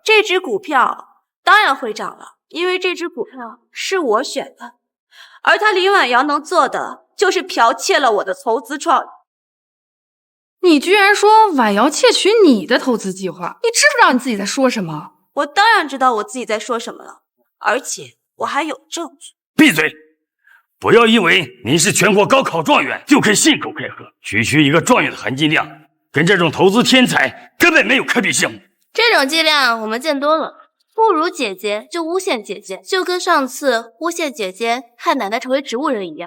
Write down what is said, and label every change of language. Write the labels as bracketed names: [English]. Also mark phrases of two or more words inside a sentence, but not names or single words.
[Chinese] 這只股票當然會漲了，因為這只股票是我選的，而他林婉瑤能做的就是剽竊了我的投資創意。你居然說婉瑤竊取你的投資計劃，你知不知道你自己在說什麼？我當然知道我自己在說什麼了，而且我還有證據。閉嘴！不要以為你是全國高考狀元就可以信口開河，區區一個狀元的含金量跟這種投資天才根本沒有可比性。這種伎倆我們見多了，不如姐姐就誣陷姐姐，就跟上次誣陷姐姐害奶奶成為植物人一樣。